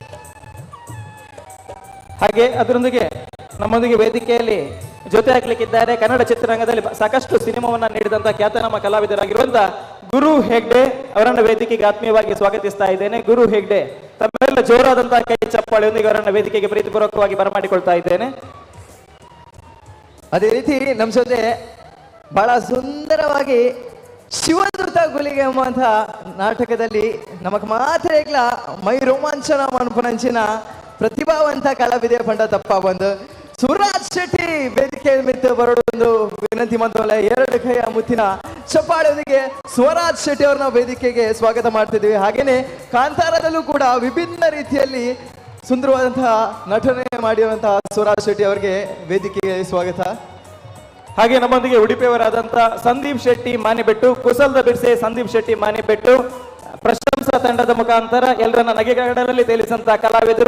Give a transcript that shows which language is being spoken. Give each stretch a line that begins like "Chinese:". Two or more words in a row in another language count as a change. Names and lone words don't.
Kannada: ಹಾಗೆ ಅದರೊಂದಿಗೆ ನಮ್ಮೊಂದಿಗೆ ವೇದಿಕೆಯಲ್ಲಿ ಜೊತೆ ಹಾಕ್ಲಿಕ್ಕಿದ್ದಾರೆ ಕನ್ನಡ ಚಿತ್ರರಂಗದಲ್ಲಿ ಸಾಕಷ್ಟು ಸಿನಿಮಾವನ್ನ ನೀಡಿದಂತಹ ಖ್ಯಾತನಾಮ ಕಲಾವಿದರಾಗಿರುವಂತಹ ಗುರು ಹೆಗ್ಡೆ ಅವರನ್ನ ವೇದಿಕೆಗೆ ಆತ್ಮೀಯವಾಗಿ ಸ್ವಾಗತಿಸ್ತಾ ಇದ್ದೇನೆ. ಗುರು ಹೆಗ್ಡೆ ತಮ್ಮೆಲ್ಲ ಜೋರಾದಂತಹ ಕೈ ಚಪ್ಪಾಳೆಯೊಂದಿಗೆ ಅವರನ್ನ ವೇದಿಕೆಗೆ ಪ್ರೀತಿಪೂರ್ವಕವಾಗಿ ಬರಮಾಡಿಕೊಳ್ತಾ ಇದ್ದೇನೆ. ಅದೇ ರೀತಿ ನಮ್ಮ ಜೊತೆ ಬಹಳ ಸುಂದರವಾಗಿ ಶಿವದೂತ ಗುಲಿಗೆ ಎಂಬಂತಹ ನಾಟಕದಲ್ಲಿ
Tulu: ನಮಕ್ ಮಾತ್ರ ಈಗಲ ಮೈ ರೋಮಾಂಚನ ಮನ್ಪುನಂಚಿನ ಪ್ರತಿಭಾವಂತ ಕಲಾವಿದೆ ಪಂಡ ತಪ್ಪ ಬಂದು ಸುರಾಜ್ ಶೆಟ್ಟಿ ವೇದಿಕೆ ಮಿತ್ತು ಬರೋದೊಂದು ವಿನಂತಿ ಮಂದವಲ್ಲ.
Kannada: 2 ಕೈಯ ಮುತ್ತಿನ ಚಪ್ಪಾಳೆಯೊಂದಿಗೆ ಸ್ವರಾಜ್ ಶೆಟ್ಟಿ ಅವ್ರನ್ನ ವೇದಿಕೆಗೆ ಸ್ವಾಗತ ಮಾಡ್ತಿದ್ವಿ. ಹಾಗೇನೆ ಕಾಂತಾರದಲ್ಲೂ ಕೂಡ ವಿಭಿನ್ನ ರೀತಿಯಲ್ಲಿ ಸುಂದರವಾದಂತಹ ನಟನೆ ಮಾಡಿರುವಂತಹ ಸ್ವರಾಜ್ ಶೆಟ್ಟಿ ಅವರಿಗೆ ವೇದಿಕೆಗೆ ಸ್ವಾಗತ. ಹಾಗೆ ನಮ್ಮೊಂದಿಗೆ ಉಡುಪಿಯವರಾದಂತಹ ಸಂದೀಪ್ ಶೆಟ್ಟಿ ಮಾನಿಬೆಟ್ಟು, ಕುಸಲ್ದ ಬಿರ್ಸೆ ಸಂದೀಪ್ ಶೆಟ್ಟಿ ಮಾನಿಬೆಟ್ಟು ಪ್ರಶಂಸಾ ತಂಡದ ಮುಖಾಂತರ ಎಲ್ಲರನ್ನ ನಗೆಗಡಲಲ್ಲಿ ತೇಲಿಸಂತಹ ಕಲಾವಿದರು.